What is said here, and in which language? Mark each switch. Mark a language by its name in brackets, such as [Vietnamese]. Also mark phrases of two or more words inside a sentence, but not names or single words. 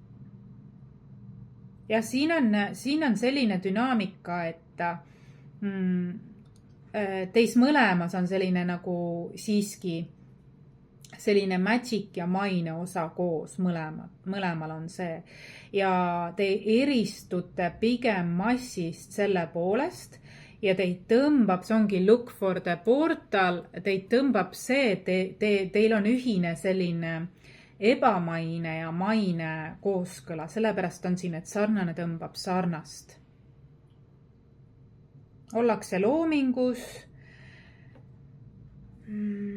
[Estonian] Ja siin on selline dünaamika, et teis mõlemas on selline nagu siiski selline magic ja maine osa koos, mõlemal on see. Ja te eristute pigem massist selle poolest ja teid tõmbab, see ongi [English] look for the portal, [Estonian] teid tõmbab see, teil on ühine selline ebamaine ja maine kooskõla, sellepärast on siin, et sarnane tõmbab sarnast. Ollakse loomingus.